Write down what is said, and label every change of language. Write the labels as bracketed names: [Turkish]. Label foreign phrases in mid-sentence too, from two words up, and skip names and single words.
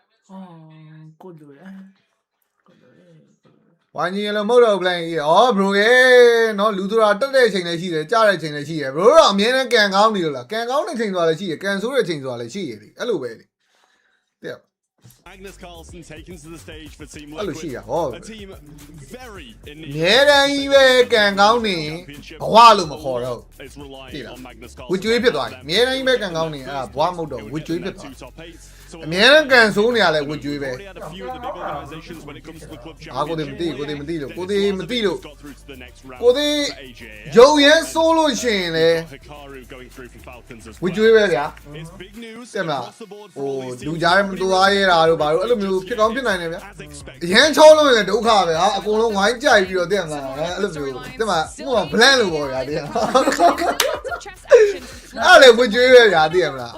[Burmese] ကိုတို့ရ ဝိုင်းကြီးလည်းမဟုတ်တော့ဘူးလိုက်အော် bro ရဲ့နော်လူတို့တက်တဲ့အချိန်လည်းရှိတယ်ကြားတဲ့အချိန်လည်းရှိတယ် bro တော့အမြဲတမ်းကန်ကောင်းနေလို့လားကန်ကောင်းတဲ့ချိန်ဆိုတာလည်းရှိတယ်ကန်ဆိုးတဲ့ချိန်ဆိုတာလည်းရှိရလေအဲ့လိုပဲလေတဲ့ [English] Magnus Carlsen taken to the stage for Team Liquid. A team very in need. [Burmese] မြဲတမ်းကြီးပဲကန်ကောင်းနေဘဝလို့မခေါ်တော့ဝစ်ကျွေးဖြစ်သွားပြီမြဲတမ်းကြီးပဲကန်ကောင်းနေအဲ့ဒါဘဝမဟုတ်တော့ဝစ်ကျွေးဖြစ်သွားအမြဲတမ်းကန်ဆိုးနေရလဲဝစ်ကျွေးပဲ အာကိုမသိလို့ရုံရဲဆိုးလို့ရှင်လေဝစ်ကျွေးပဲဗျာတက်မလားဟိုလူကြားမသွားရဲတာတို့ဘာလို့အဲ့လိုမျိုးဖြစ်ကောင်းဖြစ်နိုင်တယ်ဗျာအရန်ချောလို့လည်းဒုက္ခပဲဟာအကုန်လုံးဝိုင်းကြိုက်ပြီးတော့တက်မလားအဲ့လိုမျိုးတက်မဟိုဘလန့်လို့ပေါ့ဗျာတက်အဲ့လေဝစ်ကျွေးပဲဗျာတက်မလား